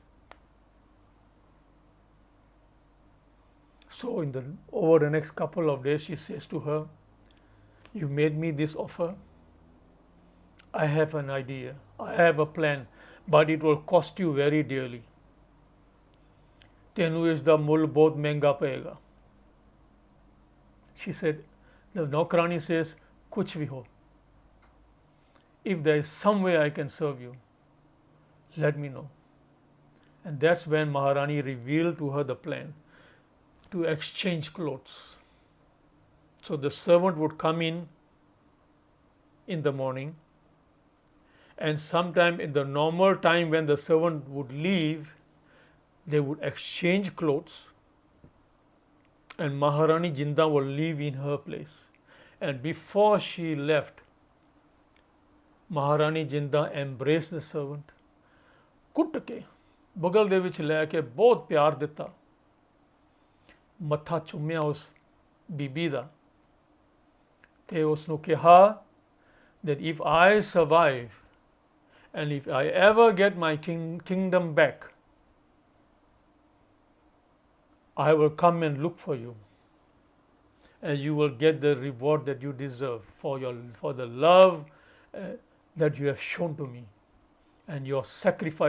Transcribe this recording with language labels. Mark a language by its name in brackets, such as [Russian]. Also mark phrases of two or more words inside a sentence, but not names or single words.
[English] So over the next couple of days, she says to her, you made me this offer. I have an idea. I have a plan, but it will cost you very dearly. [Punjabi] ਤੈਨੂੰ ਇਸ ਦਾ ਮੁੱਲ ਬਹੁਤ ਮਹਿੰਗਾ ਪਏਗਾ. [English] She said, the Naukarani says, [Hindi] कुछ भी हो. [English] If there is some way I can serve you, let me know. And that's when Maharani revealed to her the plan to exchange clothes. So the servant would come in the morning, and sometime in the normal time when the servant would leave, they would exchange clothes, and Maharani Jindan would leave in her place. And before she left, Maharani Jindan embraced the servant, [Punjabi] ਕੁੱਟ ਕੇ ਬਗਲ ਦੇ ਵਿੱਚ ਲੈ ਕੇ ਬਹੁਤ ਪਿਆਰ ਦਿੱਤਾ, ਮੱਥਾ ਚੁੰਮਿਆ ਉਸ ਬੀਬੀ ਦਾ, ਤੇ ਉਸ ਨੂੰ ਕਿਹਾ [English] that if I survive and if I ever get my kingdom back, I will come and look for you, and you will get the reward that you deserve for the love that you have shown to me and your sacrifice.